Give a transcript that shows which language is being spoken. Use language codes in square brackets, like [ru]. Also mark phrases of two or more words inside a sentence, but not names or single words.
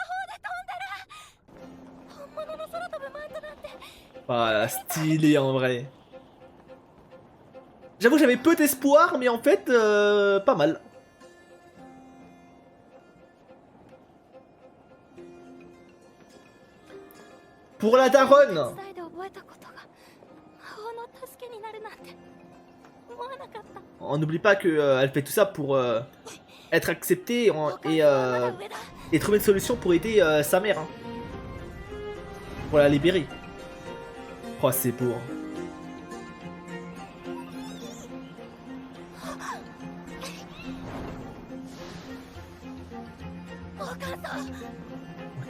[fr] Voilà, stylé en vrai. J'avoue, j'avais peu d'espoir, mais en fait, pas mal. Pour la daronne. [ja] 伝えで覚えたことが魔法の助けになるなんて思わなかった。 [fr] On n'oublie pas que elle fait tout ça pour être acceptée et trouver une solution pour aider sa mère. Hein. Pour la libérer. Oh, c'est beau. Hein. Ok.